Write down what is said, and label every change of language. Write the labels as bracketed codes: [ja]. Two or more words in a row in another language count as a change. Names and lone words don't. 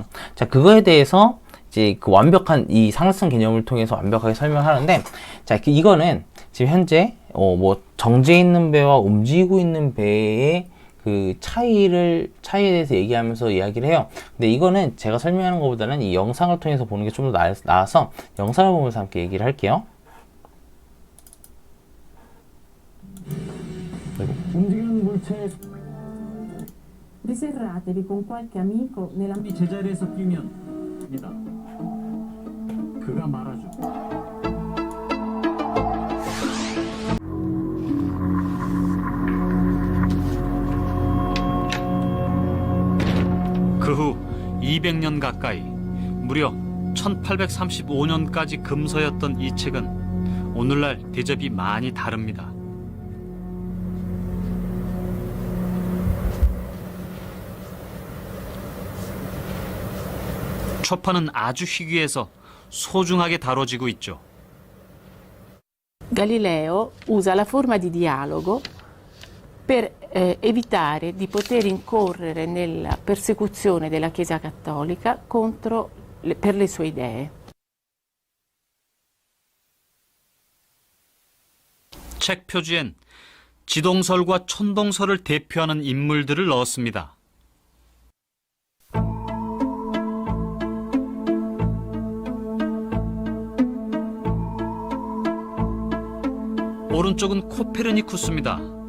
[ko] 자, 그거에 대해서 이제 그 완벽한 이 상대성 개념을 통해서 완벽하게 설명하는데, 자, 이거는 지금 현재 뭐 정지해 있는 배와 움직이고 있는 배의 그 차이에 대해서 얘기하면서 이야기를 해요. 근데 이거는 제가 설명하는 것보다는 이 영상을 통해서 보는 게 좀 더 나아서 영상을 보면서 함께 얘기를 할게요. 움직이는 물체 [it] Riserratevi con qualche amico nella [ko] 제자리에서 뛰면 입니다. 그가 말하죠. 그 후 200년 가까이, 무려 1835년까지 금서였던 이 책은 오늘날 대접이 많이 다릅니다. 초판은 아주 희귀해서 소중하게 다뤄지고 있죠. [it] Galileo usa la forma di dialogo per evitare di poter incorrere nella persecuzione della Chiesa Cattolica per le sue idee. [ko] 책 표지엔 지동설과 천동설을 대표하는 인물들을 넣었습니다. 오른쪽은 코페르니쿠스입니다.